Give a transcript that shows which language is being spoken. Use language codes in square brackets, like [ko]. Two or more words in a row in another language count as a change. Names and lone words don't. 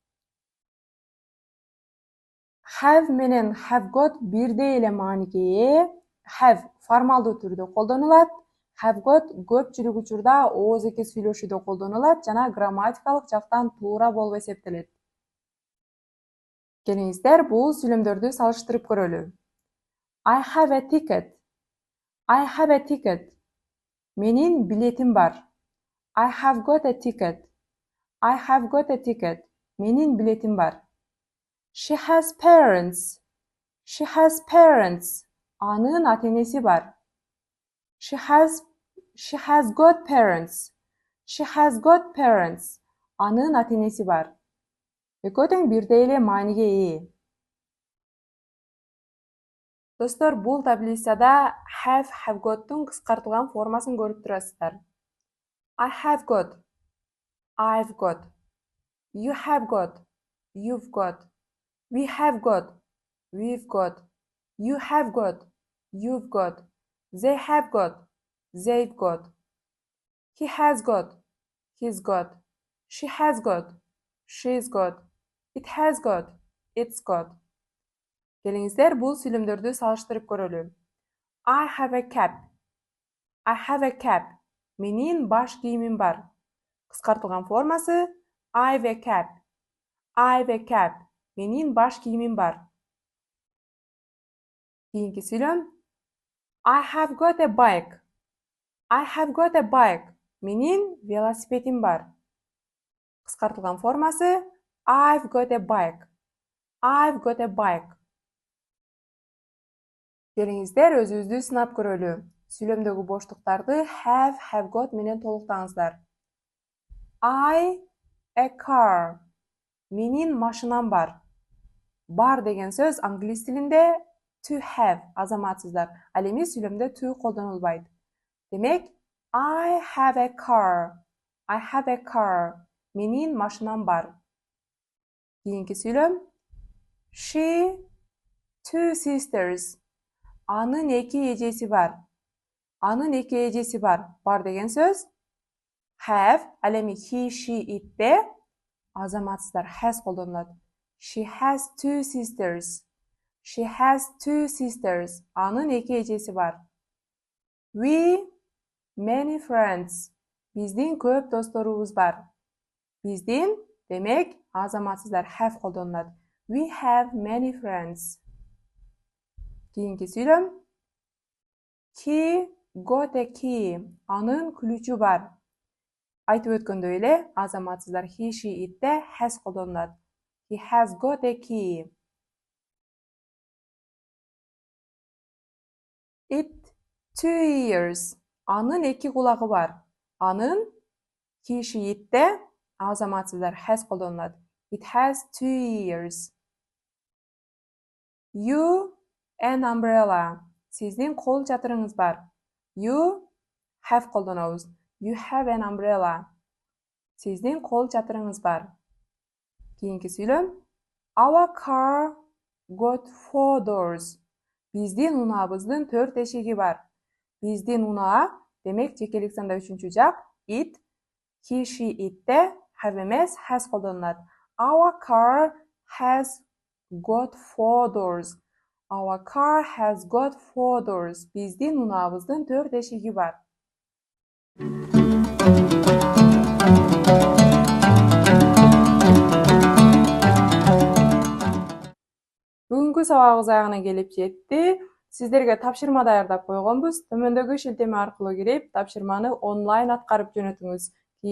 [ky] Have менен [en] have got [ky] бирдей эле мааниге ээ. Have формалдуу түрдө колдонулат. [en] Have got [ky] көпчүлүк учурда оозеки сүйлөшүүдө колдонулат жана грамматикалык жактан туура болуп эсептелет. Келиңиздер, бул сүйлөмдөрдү салыштырып көрөлү. [en] I have a ticket. I have a ticket. [ky] Менин билетим бар. [en] I have got a ticket. I have got a ticket. [ky] Менин билетим бар. [en] She has parents. She has parents. [ky] Анын ата-энеси бар. [en] She has got parents. She has got parents. [ky] Анын ата-энеси бар. Экөө тең бирдей эле мааниге ээ. Достор, бул таблицада [en] have gottун [ky] кыскартылган формасын көрүп турасыздар. [en] I have got. I've got. You have got. You've got. We have got. We've got. You have got. You've got. They have got. They've got. He has got. He's got. She has got. She's got. It has got. It's got. [ky] Келиңиздер бул сүйлөмдөрдү салыштырып көрөлү. [en] I have a cap. I have a cap. [ky] Менин баш кийимим бар. Кыскартылган формасы [en] I've a cap. I've a cap. [ky] Менин баш кийимим бар. Кийинки сүйлөм [en] I have got a bike. I have got a bike. [ky] Менин велосипедим бар. Кыскартылган формасы [en] I've got a bike. I've got a bike. [ky] Келиңиздер өзүбүздү сынап көрөлү. Сүйлөмдөгү боштуктарды [en] have got [ky] менен толуктаңыздар. [en] I a car. [ky] Менин машинам бар. Бар деген сөз англис тилинде [en] to have [ky] азаматсыздар. Ал эми сүйлөмдө to колдонулбайт. Демек, [en] I have a car. I have a car. [ky] Менин машинам бар. Кийинки сүйлөм [en] She two sisters. [ky] Анын эки эжеси бар. Анын эки эжеси бар. Бар деген сөз have, ал эми [en] he, she, itте [ky] азаматсыздар has колдонулат. [en] She has two sisters. She has two sisters. [ky] Анын эки эжеси бар. [en] We many friends. [ky] Биздин көп досторубуз бар. Биздин, демек, азаматсыздар have колдонулат. [en] We have many friends. [ky] Кийинки сүйлөм [en] He got a key. [ky] Анын күлүчү бар. Айтып өткөндөй эле, азаматсыздар [en] he, she, itте [ky] has колдонулат. [en] He has got a key. It two ears. [ky] Анын эки кулагы бар. Анын [en] he, she, itте [ky] азаматсыздар has колдонулат. [en] It has two ears. You an umbrella. [ky] Сиздин кол чатырыңыз бар. [en] You have колдонобуз. You have an umbrella. [ky] Сиздин кол чатырыңыз бар. Кийинки сүйлөм [en] Our car got four doors. [ky] Биздин унаабыздын 4 эшиги бар. Биздин унаа, демек жекелик санда 3-чү жак [en] it, he, she, itте [ky] have эмес has колдонулат. [en] Our car has got four doors. Our car has got four doors. [ky] Биздин унаабыздын 4 эшиги бар. Бүгүнкү сабагыбыз аягына келип жетти. Сиздерге тапшырма даярдап койгонбуз. Төмөндөгү шилтеме аркылуу кирип, тапшырманы онлайн аткарып жөнөтүңүз.